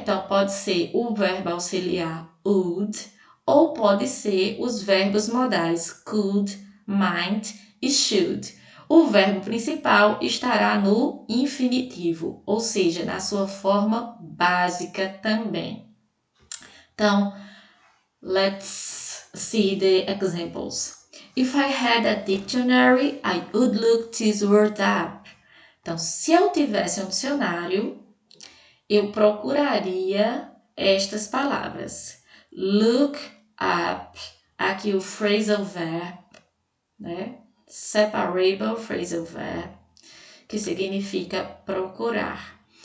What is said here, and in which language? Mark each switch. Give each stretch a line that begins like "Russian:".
Portuguese: Então, pode ser o verbo auxiliar would ou pode ser os verbos modais could, might e should. O verbo principal estará no infinitivo, ou seja, na sua forma básica também.
English: Então, let's see the examples. If I had a dictionary, I would look this word up.
Portuguese: Então, se eu tivesse um dicionário, eu procuraria estas palavras. Look up, aqui o phrasal verb, né? Separable phrasal verb, que significa procurar.